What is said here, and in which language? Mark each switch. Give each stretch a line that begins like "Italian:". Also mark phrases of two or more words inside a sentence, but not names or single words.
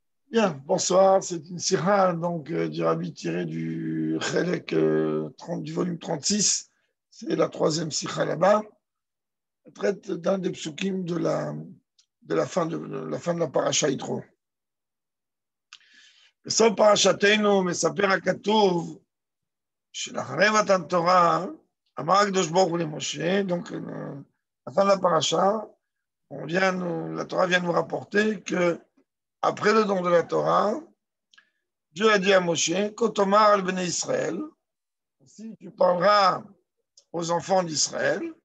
French: Bien, bonsoir. C'est une sira du Rabbi tiré du Chelek 30 du volume 36. C'est la troisième sira là-bas. Elle traite d'un des psukim de la fin de la paracha Yitro.
Hebrew: בסוף פרשתנו מספר הכתוב שלאחרי מתן תורה אמר הקדוש ברוך הוא למשה,
French: donc la fin de la paracha, la Torah vient nous rapporter que après le don de la Torah, Dieu a dit à Moshe,
Hebrew: כה תאמר אל בני ישראל,
French: si tu parleras aux enfants d'Israël,